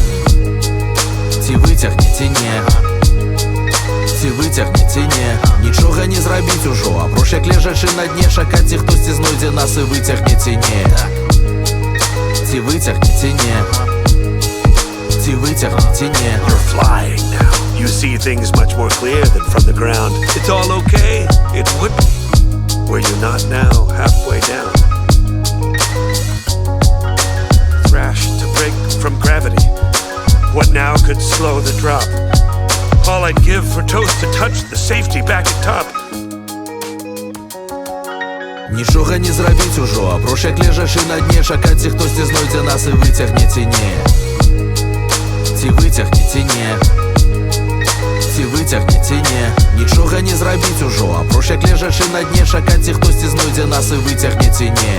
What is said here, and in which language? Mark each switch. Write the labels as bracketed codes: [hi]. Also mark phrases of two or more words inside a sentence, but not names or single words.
[be] Ці выцягне ці не. Ці выцягне ці не. Нічога не зрабіць ужо, апроч як лежачы на дне, чакаць, ці хтосьці знойдзе нас і выцягне ці не. Ці выцягне ці не. Ці выцягне ці не. [en] You're flying now. You see things much more clear than from the ground. It's all okay. It would be. Were you not now halfway down? Thrash to break from gravity. What now could slow the drop? All I'd give for toast to touch the safety back at top. [be] Нічога не зрабіць ужо, апроч як лежачы на дне, чакаць, ці хтосьці знойдзе нас і выцягне ці не. Ці выцягне ці не. Ці выцягне ці не. Нічога не зрабіць ужо, апроч як лежачы на дне, чакаць, ці хтосьці знойдзе нас і выцягне ці не.